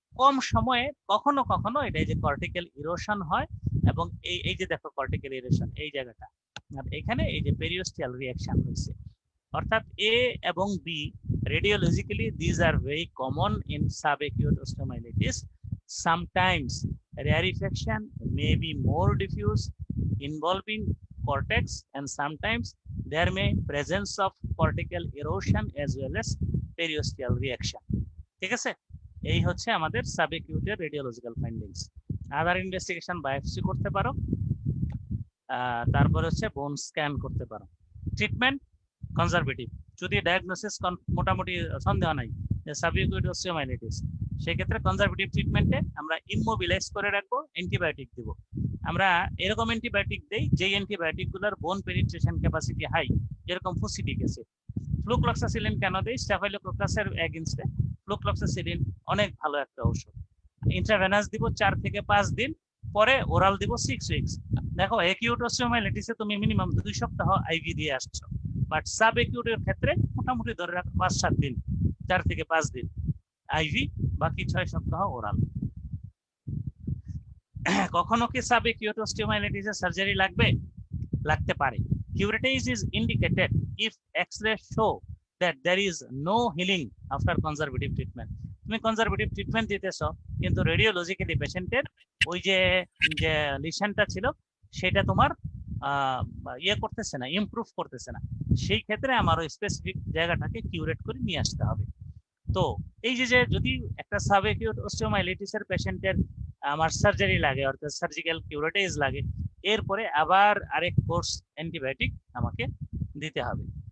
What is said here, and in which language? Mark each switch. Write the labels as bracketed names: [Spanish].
[Bangla] কম সময়ে কখনো কখনো এটা যে কর্টিক্যাল ইরোশন হয়, এবং এই যে দেখো কর্টিক্যাল ইরোশন এই জায়গাটা, আর এখানে এই যে পেরিওস্টিয়াল রিঅ্যাকশন হয়েছে, অর্থাৎ এ এবং B [English] radiologically these are very common in subacute osteomyelitis. Sometimes rarefaction may be more diffuse involving cortex, and sometimes there may presence of cortical erosion as well as periosteal reaction. [Bangla] ঠিক আছে, এই হচ্ছে আমাদের সাবএকিউটের radiological findings. আদার investigation biopsy করতে পারো, তারপরে হচ্ছে বোন স্ক্যান করতে পারো। ট্রিটমেন্ট কনজারভেটিভ, যদি ডায়াগনোসিস মোটামুটি সন্দেহ নাই যে সাবএকিউট অস্টিওমাইলিটিস, সেক্ষেত্রে কনজারভেটিভ ট্রিটমেন্টে আমরা ইমমোবিলাইজ করে রাখবো, অ্যান্টিবায়োটিক দিব। আমরা এরকম অ্যান্টিবায়োটিক দেই যেই অ্যান্টিবায়োটিক গুলোর বোন পেনিট্রেশন ক্যাপাসিটি হাই, যেরকম ফুসিডিক অ্যাসিড। ফ্লুক্লক্সাসিলিন কেন দেই? স্টাফাইলোকোকাসের এগেইনস্টে ফ্লুক্লক্সাসিলিন অনেক ভালো একটা ঔষধ। ইন্ট্রাভেনাস দিব 4 থেকে 5 দিন, পরে ওরাল দিব 6 উইকস। দেখো অ্যাকিউট অস্টিওমাইলিটিসে তুমি মিনিমাম 2 সপ্তাহ আইভি দিয়ে আসছো, বাট সাব একিউটের ক্ষেত্রে মোটামুটি ধরে রাখো 5-7 দিন, 4 থেকে 5 দিন আইভি, বাকি 6 সপ্তাহ ওরাল। কখনো কি সাব একিউট অস্টিওমাইলিটিসে সার্জারি লাগবে? লাগতে পারে। [English] Curative is indicated if X-ray show that there is no healing after conservative treatment. [Bangla] তুমি কনজারভেটিভ ট্রিটমেন্ট দিতেছো কিন্তু রেডিওলজিক্যালি পেশেন্টের ওই যে যে লিশনটা ছিল সেটা তোমার ইয়ে করতেছে না, ইমপ্রুভ করতেছে না, সেই ক্ষেত্রে আমার ওই স্পেসিফিক জায়গাটাকে কিউরেট করে নিয়ে আসতে হবে। তো এই যে যদি একটা সাবএকিউট অস্টিওমাইলিটিসের পেশেন্টের আমার সার্জারি লাগে, অর্থাৎ সার্জিক্যাল কিউরেটিভ লাগে, এরপরে আবার আরেক কোর্স অ্যান্টিবায়োটিক আমাকে দিতে হবে।